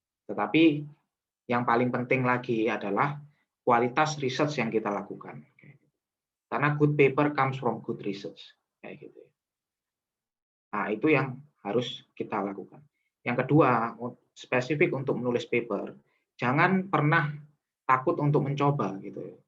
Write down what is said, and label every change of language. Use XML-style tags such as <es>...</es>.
<id>Tetapi yang paling penting lagi adalah kualitas research yang kita lakukan. Karena</id> <en>good paper comes from good research.</en> <id>Kayak gitu. Nah, itu yang harus kita lakukan. Yang kedua, spesifik untuk menulis paper, jangan pernah takut untuk mencoba gitu.</id>